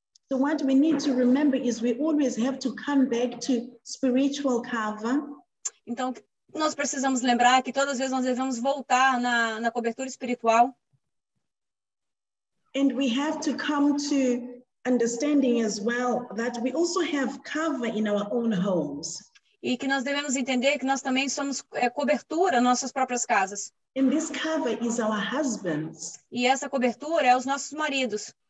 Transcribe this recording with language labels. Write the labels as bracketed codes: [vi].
[en] So what we need to remember is we always have to come back to spiritual cover. [pt] Então, nós precisamos lembrar que todas as vezes nós devemos voltar na cobertura espiritual. [en] And we have to come to understanding as well that we also have cover in our own homes. [pt] E que nós devemos entender que nós também somos cobertura nas nossas próprias casas. [en] And this cover is our husbands. [pt] E essa cobertura é os nossos maridos.